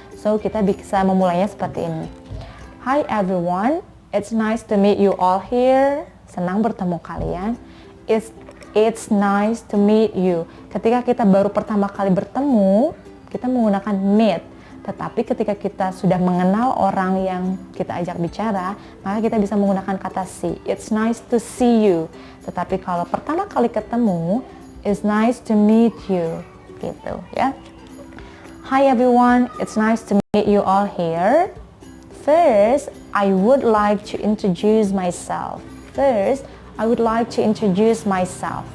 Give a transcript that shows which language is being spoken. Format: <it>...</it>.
<id>So kita bisa memulainya seperti ini.</id> <en>Hi everyone, it's nice to meet you all here.</en> <id>Senang bertemu kalian.</id> <en>It's nice to meet you.</en> <id>Ketika kita baru pertama kali bertemu, kita menggunakan meet. Tetapi ketika kita sudah mengenal orang yang kita ajak bicara, maka kita bisa menggunakan kata see.</id> <en>It's nice to see you.</en> <id>Tetapi kalau pertama kali ketemu,</id> <en>it's nice to meet you.</en> <id>Gitu ya.</id> <en>Hi everyone, it's nice to meet you all here. First, I would like to introduce myself. First, I would like to introduce myself.</en>